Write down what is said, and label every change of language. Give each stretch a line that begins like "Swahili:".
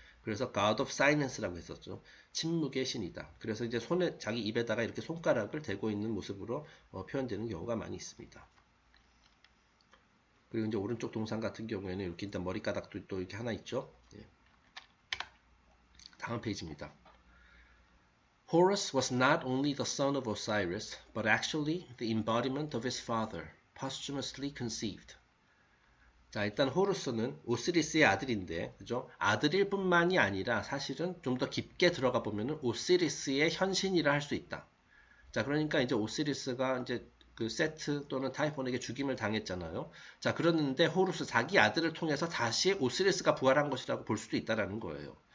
Korean: 그래서 God of Silence라고 했었죠. 침묵의 신이다. 그래서 이제 자기 입에다가 이렇게 손가락을 대고 있는 모습으로 표현되는 경우가 많이 있습니다. 그리고 이제 오른쪽 동상 같은 경우에는 이렇게 일단 머리가닥도 또 이렇게 하나 있죠. 네. 다음 페이지입니다.
English: Horus was not only the son of Osiris, but actually the embodiment of his father, posthumously conceived.
Korean: 자, 일단 호루스는 오시리스의 아들인데, 그죠? 아들일 뿐만이 아니라 사실은 좀 더 깊게 들어가 보면은 오시리스의 현신이라 할 수 있다. 자, 그러니까 이제 오시리스가 이제 그 세트 또는 타이폰에게 죽임을 당했잖아요. 자, 그러는데 호루스 자기 아들을 통해서 다시 오시리스가 부활한 것이라고 볼 수도 있다라는 거예요.